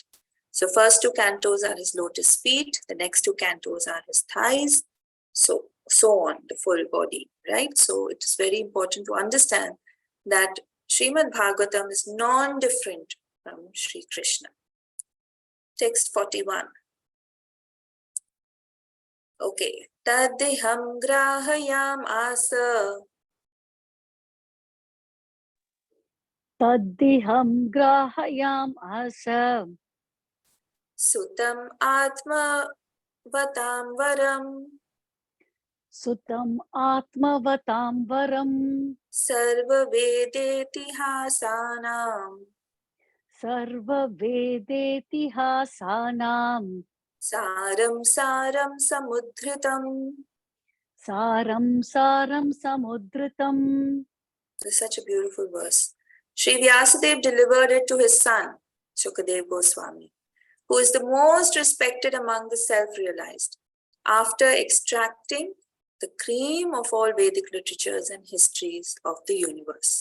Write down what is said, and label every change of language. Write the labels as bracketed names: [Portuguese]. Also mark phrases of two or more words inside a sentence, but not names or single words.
[English] So first 2 cantos are his lotus feet, the next 2 cantos are his thighs, so on, the full body, right? So it is very important to understand that Srimad Bhagavatam is non-different from Sri Krishna. Text 41. Okay. [Sanskrit] तदिदं ग्राहयाम् आस. तदिदं ग्राहयाम् आस सुतम् आत्म वतां वरम्. सुतम् आत्मवतां वरम् सर्व वेदेतिहासानाम्. सर्व वेदेतिहासानाम् सारं समुद्धृतम्. सारं समुद्धृतम्. [English] This is such a beautiful verse. Sri Vyasadeva delivered it to his son, Shukadeva Goswami, who is the most respected among the self-realized, after extracting the cream of all Vedic literatures and histories of the universe.